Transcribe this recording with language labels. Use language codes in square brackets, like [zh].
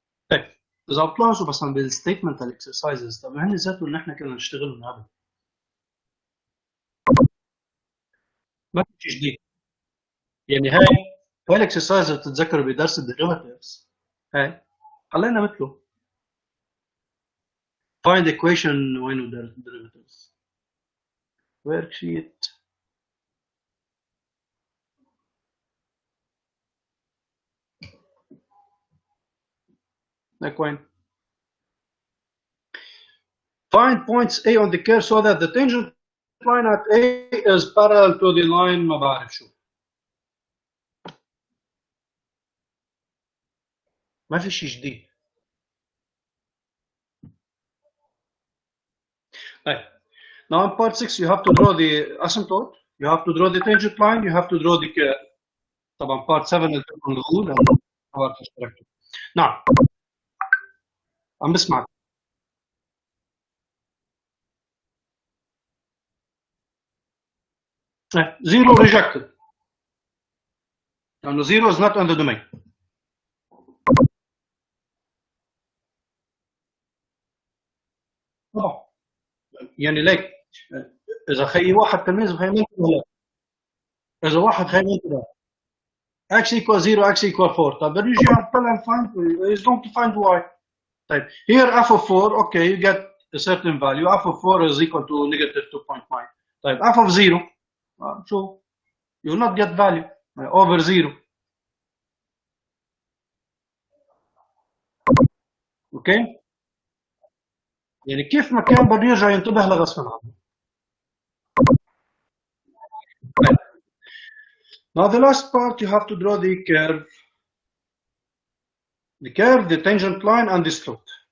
[ar] طيب اذا بتلاحظوا بس بالستيتمنتال اكسرسايزز طب هن ذاتهم اللي احنا كنا نشتغلهم قبل ما في شيء جديد. يعني هاي الاكسرسايز بتتذكروا بدرس الديريفاتيفز هاي خلينا مثله. [en] find equation وينه derivatives worksheet. like وين find points A on the curve so that the tangent line at A is parallel to the line [ar] ما بعرف شو. ما في شيء جديد. [en] طيب now in part 6 you have to draw the asymptote, you have to draw the tangent line, you have to draw the curve. [ar] طبعا part 7 التقن الغول أو اشتركتوا. نعم عم بسمعك. [en] zero rejected لأنه zero is not in the domain. [ar] طبعا يعني ليك إذا خي واحد تلميذ خي منتبه لا. إذا واحد خي منتبه [en] x equals 0 x equals 4 [ar] طيب بنيجي نطلع [en] find is going to find y. طيب here f of 4 okay you get a certain value f of 4 is equal to negative 2.9. [ar] طيب [en] f of 0 شو you will not get value over 0. [ar] اوكي يعني كيف ما كان بده يرجع ينتبه لغصب عنه. [en] Now the last part you have to draw the curve, the tangent line and the slope.